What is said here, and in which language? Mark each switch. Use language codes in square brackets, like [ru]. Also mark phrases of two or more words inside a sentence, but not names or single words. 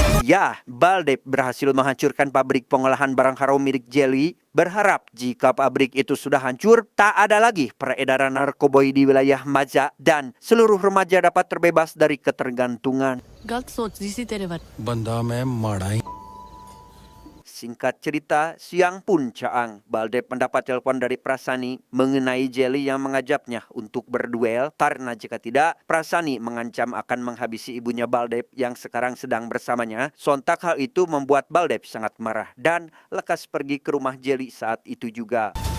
[id] Ya, Baldev berhasil menghancurkan pabrik pengolahan barang haram milik Jelly. Berharap jika pabrik itu sudah hancur, tak ada lagi peredaran narkoba di wilayah Maja dan seluruh remaja dapat terbebas dari ketergantungan. [pa] ਗਲਤ ਸੋਚਦੀ ਸੀ ਤੇਰੇ ਬਾਰੇ ਬੰਦਾ ਮੈਂ ਮਾੜਾ ਹੀ [id] Singkat cerita, siang pun Caang, Baldev mendapat telepon dari Prasani mengenai Jelly yang mengajaknya untuk berduel karena jika tidak, Prasani mengancam akan menghabisi ibunya Baldev yang sekarang sedang bersamanya. Sontak hal itu membuat Baldev sangat marah dan lekas pergi ke rumah Jelly saat itu juga.